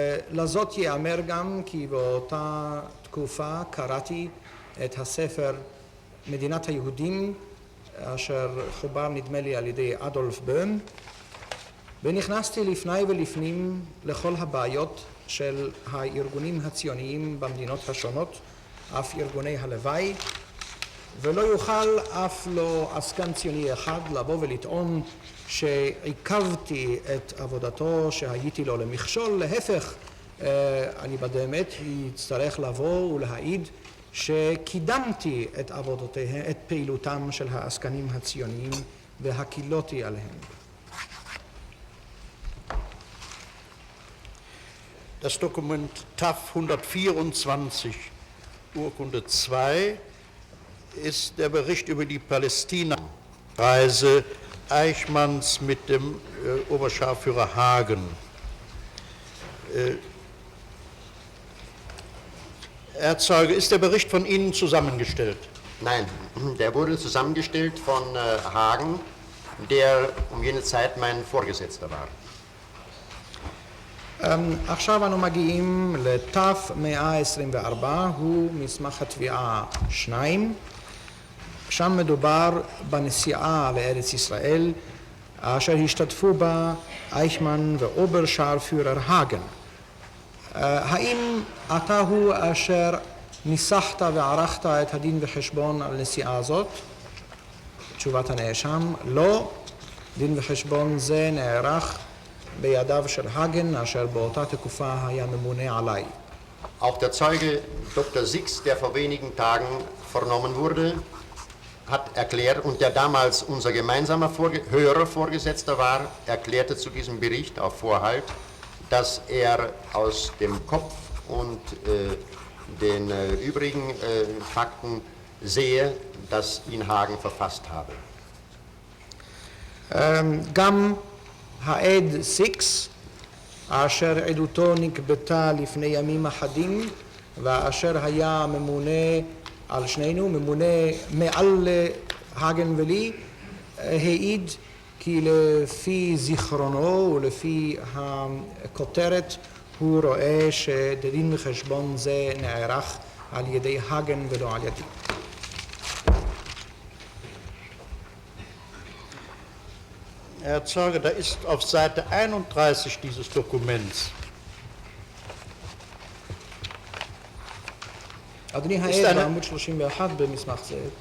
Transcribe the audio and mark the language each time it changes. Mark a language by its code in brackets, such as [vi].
[he] לזאת ייאמר גם כי באותה תקופה קראתי את הספר מדינת היהודים, אשר חובר נדמה לי על ידי אדולף בוהם, ונכנסתי לפני ולפנים לכל הבעיות של הארגונים הציוניים במדינות השונות, אף ארגוני הלוואי, ולא יוכל אף לא עסקן ציוני אחד לבוא ולטעון שעיכבתי את עבודתו, שהייתי לו למכשול. להפך, אני באמת יצטרך לבוא ולהעיד שקידמתי את עבודותיהם, את פעילותם של העסקנים הציוניים והקילותי עליהם. [de] Das Dokument TAF 124, Urkunde 2, ist der Bericht über die Palästina-Reise Eichmanns mit dem Oberscharführer Hagen. Herr Zeuge, ist der Bericht von Ihnen zusammengestellt? Nein, der wurde zusammengestellt von Hagen, der um jene Zeit mein Vorgesetzter war. [he] עכשיו אנו מגיעים לתף 124, הוא מסמך התביעה 2. שם מדובר בנסיעה לארץ ישראל, אשר השתתפו בה אייכמן ואוברשארפיורר האגן. האם אתה הוא אשר ניסחת וערכת את הדין וחשבון על נסיעה הזאת? תשובת הנאשם, לא. דין וחשבון זה נערך בידיו של האגן, אשר באותה תקופה היה ממונה עליי. [de] Auch der Zeuge Dr. Six, der vor wenigen Tagen vernommen wurde, hat erklärt, und der damals unser gemeinsamer höherer Vorgesetzter war, erklärte zu diesem Bericht auf Vorhalt, dass er aus dem Kopf und den übrigen Fakten sehe, dass ihn Hagen verfasst habe. [he] גם העד סיקס, אשר עדותו נקבטה לפני ימים אחדים, ואשר היה ממונה על שנינו, ממונה מעל האגן ולי, העיד כי לפי זיכרונו ולפי הכותרת הוא רואה שדין וחשבון זה נערך על ידי האגן ולא על ידי. [de] Herr Zeuge, da ist auf Seite 31 dieses Dokuments [he] אדוני [de] ist [he] העד [de] eine- [he] בעמוד 31 במסמך זה.